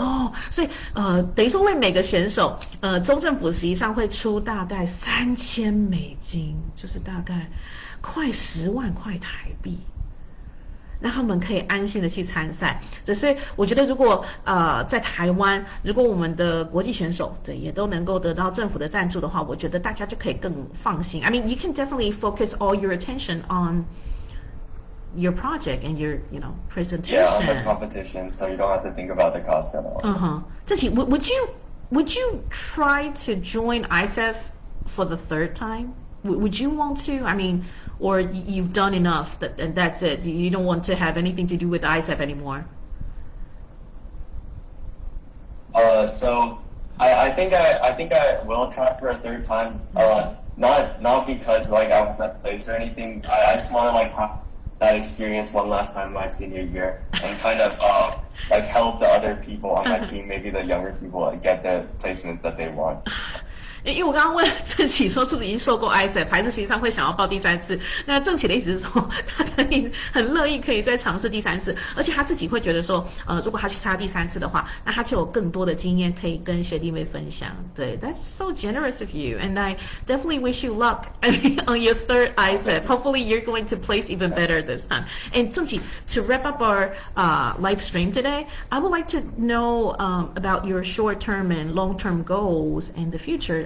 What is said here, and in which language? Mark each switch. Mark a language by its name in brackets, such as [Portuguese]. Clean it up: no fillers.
[Chinese] 哦，所以等于说为每个选手，州政府实际上会出大概$3,000，就是大概快10万块台币，让他们可以安心的去参赛。所以我觉得，如果在台湾，如果我们的国际选手对也都能够得到政府的赞助的话，我觉得大家就可以更放心。 [English] I mean, you can definitely focus all your attention on your project and your, presentation. Yeah, on the competition, so you don't have to think about the cost at all. 郑琦 would you try to join ISEF for the third time? Would you want to? I mean, or you've done enough and that's it. You don't want to have anything to do with ISEF anymore. So I think I will try for a third time. Not because like I won best place or anything. I just want to like have that experience one last time my senior year and kind of like help the other people on my team, maybe the younger people, get the placements that they want. [Chinese] 因为我刚刚问郑琦说是不是已经受够 ISEF， 还是实际上会想要报第3次？那郑琦的意思是说，他可以很乐意可以再尝试第3次，而且他自己会觉得说，如果他去参加第3次的话，那他就有更多的经验可以跟学弟妹分享。对 [English] ，That's so generous of you, and I definitely wish you luck. I mean, on your third ISEF, hopefully you're going to place even better this time. And 郑琦, to wrap up our live stream today, I would like to know about your short-term and long-term goals in the future.